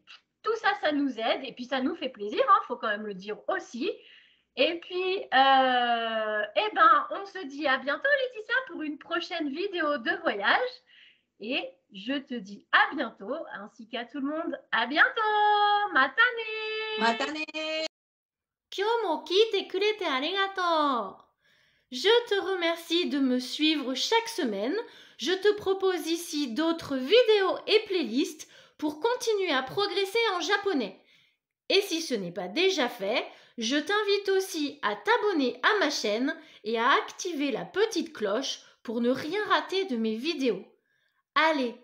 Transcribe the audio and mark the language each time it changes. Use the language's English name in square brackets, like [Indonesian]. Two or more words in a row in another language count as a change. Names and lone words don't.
[French] Tout ça, ça nous aide et puis ça nous fait plaisir, hein, faut quand même le dire aussi. Et puis, eh ben, on se dit à bientôt, Laetitia, pour une prochaine vidéo de voyage. Et je te dis à bientôt, ainsi qu'à tout le monde, à bientôt! Matane! Matane! [Japanese] 今日も聞いてくれてありがとう。 [French] Je te remercie de me suivre chaque semaine. Je te propose ici d'autres vidéos et playlists pour continuer à progresser en japonais. Et si ce n'est pas déjà fait, je t'invite aussi à t'abonner à ma chaîne et à activer la petite cloche pour ne rien rater de mes vidéos.